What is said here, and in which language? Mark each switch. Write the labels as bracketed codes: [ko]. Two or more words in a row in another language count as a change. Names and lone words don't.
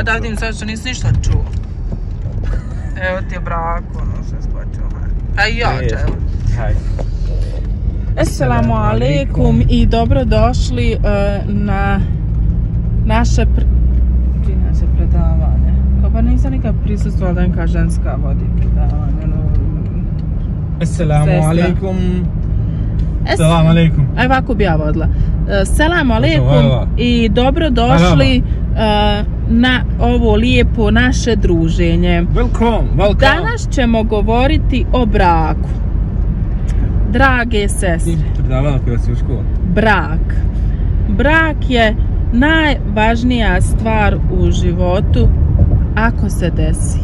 [bs] A da vidim sad što nisi ništa čuo. Evo ti je brako, ono što je skočio. A i ja, evo. Hajde. [ar] السلام عليكم [bs] i dobrodošli na naše predavanje. Kao pa nisam nikad prisustvala da neka ženska vodi predavanje. [ar] السلام عليكم. السلام عليكم. [bs] Aj ovako bi ja vodila. [ar] السلام عليكم [bs] i dobrodošli na ovo lijepo naše druženje. Welcome. Danas ćemo govoriti o braku. Drage sestre, brak je najvažnija stvar u životu ako se desi.